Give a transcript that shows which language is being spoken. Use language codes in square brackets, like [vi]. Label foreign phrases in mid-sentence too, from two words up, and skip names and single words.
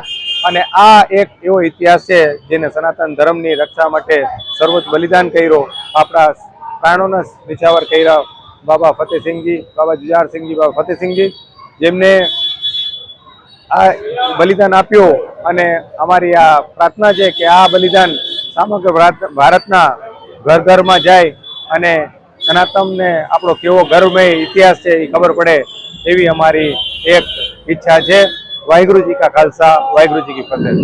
[gu] અને આ એક એવો ઇતિહાસ છે જેને સનાતન ધર્મની રક્ષા માટે સર્વોચ્ચ બલિદાન કર્યો, આપણા પ્રાણોના નિછાવર કર્યા બાબા ફતેહસિંહજી, બાબા જુઝારસિંહજી, બાબા ફતેહસિંહજી, જેમને આ બલિદાન આપ્યો। અને અમારી આ પ્રાર્થના છે કે આ બલિદાન સમગ્ર ભારતના ઘર ઘરમાં જાય અને સનાતનને આપણો કેવો ગર્વમય ઇતિહાસ છે એ ખબર પડે, એવી અમારી એક ઈચ્છા છે। [hi] वाहिगुरु जी का खालसा, वाहिगुरु जी की फतेह।